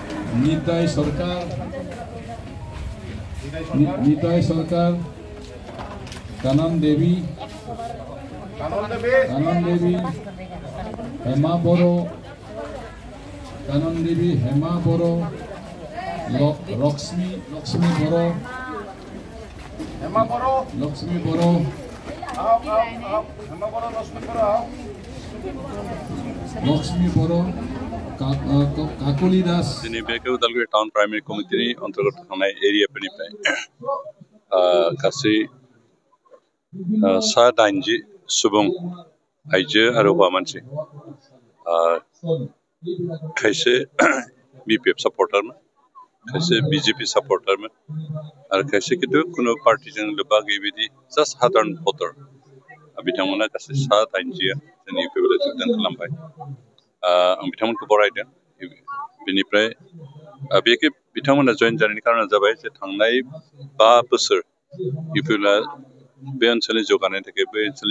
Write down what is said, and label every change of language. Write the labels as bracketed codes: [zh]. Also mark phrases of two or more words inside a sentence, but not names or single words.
[brx] निताई सरकार कानन देवी हेमा बरो कानन देवी हेमा बरो लक्ष्मी बरो लक्ष्मी बरो लक्ष्मी बरो काकुली दास दिनै बे उदालगुरि टाउन प्राइमारि कमिटिनि अंतर्गत थानाय एरियाफोरनिफ्राय गासै 80 सुबुं आइजो आरो हौवा मानसि खायसे बीपीएफ सापर्टारमोन खायसे बीजेपी सापर्टारमोन आरो खायसे किन्तु कुनु पार्टीजों लोब्बा गैयि जास्ट साधारन भटार बिथांमोना गासै 80 जोंनि इउपिपिएल जोगदान खालामबाय आं बिथांमोनखौ बरायदों बेनिफ्राय बेखि बिथांमोना जयेन जानायनि कारना जाबाय जे थांनाय 5 बोसोर इउपिपिएल बे ओनसोलनि जौगानायनि थाखाय बे ओनसोलनि